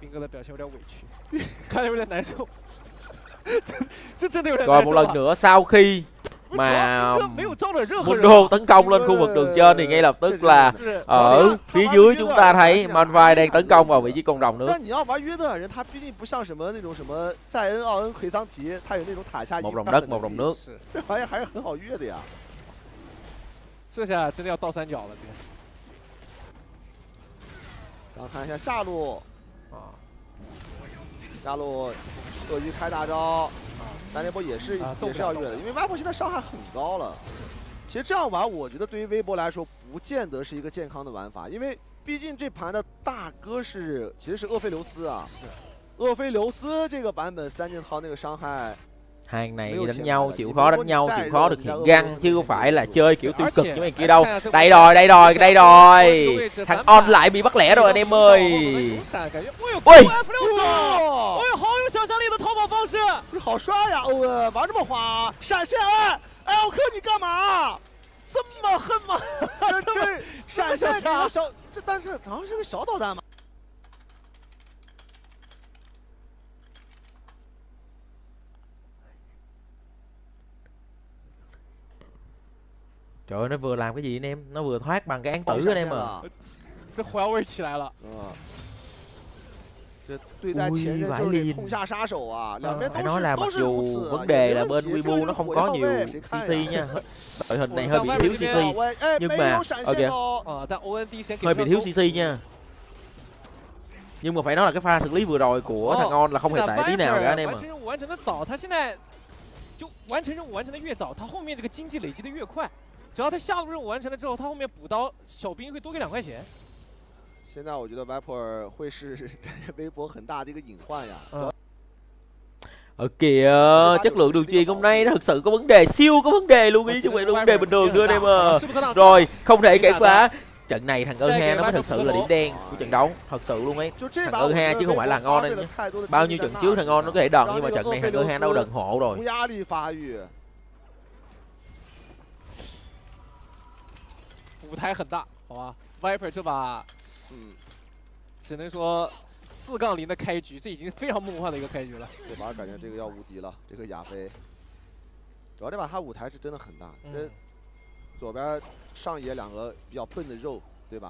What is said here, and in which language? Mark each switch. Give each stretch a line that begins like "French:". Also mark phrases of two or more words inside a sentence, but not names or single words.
Vietnamese: Còn một lần nữa sau khi mà Mundo tấn công lên khu vực đường trên thì ngay lập tức là ở phía dưới chúng ta thấy Manvai đang tấn công vào vị trí con rồng nữa. Một rồng đất, một rồng nước.
Chinese: 这下真的要倒三角了，这个。然后看一下下路啊，下路鳄鱼开大招，单电波也是要越的，因为歪波现在伤害很高了。其实这样玩，我觉得对于微博来说，不见得是一个健康的玩法，因为毕竟这盘的大哥其實是厄菲琉斯啊。是。厄菲琉斯这个版本三件套那个伤害。
Vietnamese: Hàng này đánh nhau, chịu khó đánh nhau, chịu khó thực hiện găng chứ không phải là chơi kiểu tiêu cực như mấy kia đâu. Đây rồi. Thằng On lại bị bắt lẻ rồi anh em ơi. Ui.
Chinese: 好帅呀，欧文玩这么花，闪现哎，奥克你干嘛？这么狠吗？这闪现这小，这但是好像是个小导弹嘛。
Vietnamese: Trời ơi, nó vừa làm cái gì anh em? Nó vừa thoát bằng cái án tử anh em à.
Chinese: 这火药味起来了。这对待前任就是痛下杀手啊，两边
Vietnamese: phải nói là mặc dù vấn đề là bên Weibo nó không có nhiều CC nha. Đội hình này hơi bị thiếu CC. Nhưng mà hơi bị thiếu CC nha. Nhưng mà phải nói là cái pha xử lý vừa rồi của thằng On là không hề tệ tí nào cả anh em à.
Chinese: 完成任务完成的越早，他后面这个经济累积的越快。只要他下路任务完成了之后，他后面补刀小兵会多给2块钱。现在我觉得 Viper 会是微博很大的一个隐患呀。
Vietnamese: Ở kìa, chất lượng đường truyền hôm nay nó thực sự có vấn đề, siêu có vấn đề luôn ý chứ không phải là vấn đề bình thường nữa anh em à. Rồi, không thể cản phá. Trận này thằng E2 nó mới thực sự là điểm đen của trận đấu, thật sự luôn ấy. Thằng E2 chứ không phải là ngon anh nhé. Bao nhiêu trận trước thằng ngon nó có thể đần nhưng mà trận này thằng E2 đâu đần hộ rồi.
Chinese: 舞台很大，好吧 ？Viper 这把，只能说4-0的开局，这已经非常梦幻的一个开局了。这把感觉这个要无敌了，这个亚飞。主要这把他舞台是真的很大，左边上野2个比较笨的肉，对吧？